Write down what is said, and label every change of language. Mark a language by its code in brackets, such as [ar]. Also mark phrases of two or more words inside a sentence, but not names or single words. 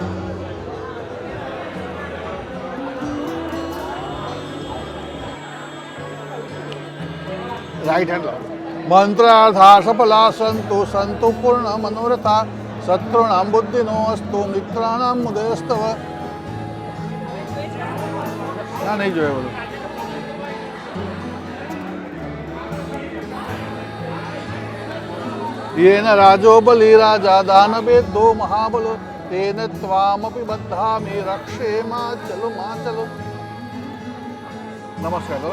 [en] right hand [gu] લાવો. [sa] મંત્રાર્થા સફલા સંતુ સંતુ પૂર્ણ મનોરથા શત્રુણામ બુદ્ધિનો અસ્તુ મિત્રાણામ ઉદયસ્તવ. [gu] ના નહીં જોયે બધું. [sa] येन राजो बलि राजा दानवेद्यो महाबलो तेन त्वामपि बद्धामि रक्षे माचलो माचलो. [hi] नमस्कार करो.